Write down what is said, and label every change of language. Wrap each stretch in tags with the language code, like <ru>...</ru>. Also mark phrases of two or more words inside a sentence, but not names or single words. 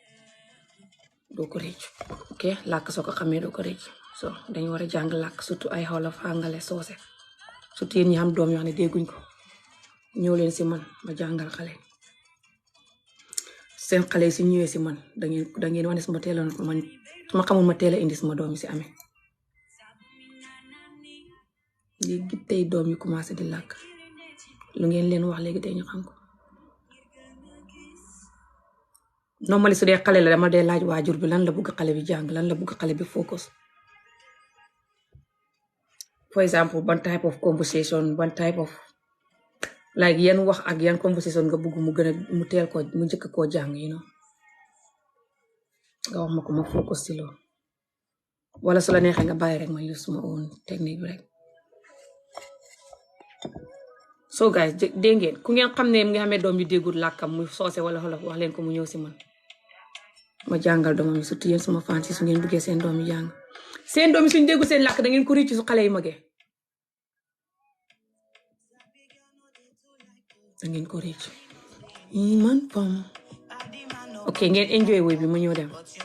<wo>ok làkk soo ko xamee doo ko réccu so dañu war a jàng làkk surtout ay Wolof hangale soose surtout yéen ñi xam doom yoo xam ne dégguñ ko ñëw leen si man ma jàngal xale seen xale yi si ñëwee si man dangeen wax ne suma teeloon man su ma xamul ma teel a indi suma doom yi si amee léegi tey doom yi commencé di làkk lu ngeen leen wax léegi tey ñu xam ko normally su dee xale la dama dee laaj waajur bi lan la bëgg xale bi jàng lan la bëgg xale bi focus</wo> <en>for example one type of conversation one type of like</en> <wo>yan wax ak yan conversation nga bëgg mu gën a mu teel ko mu njëkk koo jàng</wo> <en>you know</en> <wo>nga wax ma ko ma focus si loolu wala su la neexee nga bàyyi rek ma use suma</wo> <en>own technique</en> <wo>bi rek</wo> <en>so guys</en> <wo>dégg ngeen ku ngeen xam ne mu ngi xamee doom yu déggul làkkam muy soose wala Wolof wax leen ko mu ñëw si man ma jàngal doomam yi surtout yéen suma fan si su ngeen bëggee seen doom yi jàng seen doom yi suñ déggul seen làkk da ngeen ko ricc su xale yi magee da ngeen ko ricc man pom ok ngeen enjoy woy bi ma ñëw dem</wo>